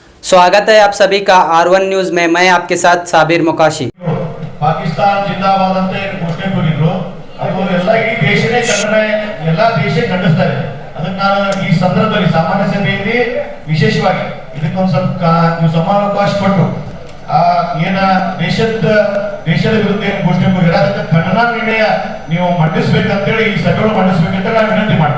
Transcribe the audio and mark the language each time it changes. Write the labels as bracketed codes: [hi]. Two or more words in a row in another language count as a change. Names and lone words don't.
[hi] स्वागत है आप सभी का R1 न्यूज में। मैं आपके साथ साबिर मुकाशी। [kn] ಪಾಕಿಸ್ತಾನ ಜಿಂದಾಬಾದ್ ಅಂತ ಘೋಷಣೆ ಕೂಗಿದ್ರು. ಅದು ಎಲ್ಲ ಈ ದೇಶನೇ ಕನ್ನಡ ಎಲ್ಲ ದೇಶ ಖಂಡಿಸ್ತಾರೆ. ಅದಕ್ಕೆ ನಾನು ಈ ಸಂದರ್ಭದಲ್ಲಿ ಸಾಮಾನ್ಯ ಸಭೆಯಲ್ಲಿ ವಿಶೇಷವಾಗಿ ಇದಕ್ಕೊಂದು ಸ್ವಲ್ಪ ನೀವು ಸಮಾವಕಾಶ ಕೊಟ್ಟು ಏನ ದೇಶದ ವಿರುದ್ಧ ಏನು ಘೋಷಣೆ ಕೂಗಿರ ಅದಕ್ಕೆ ಖಂಡನಾ ನಿರ್ಣಯ ನೀವು ಮಂಡಿಸ್ಬೇಕಂತೇಳಿ ಈ ಸಭೆಗಳು ಮಂಡಿಸ್ಬೇಕಂತ ನಾನು ವಿನಂತಿ ಮಾಡ್ತೀನಿ.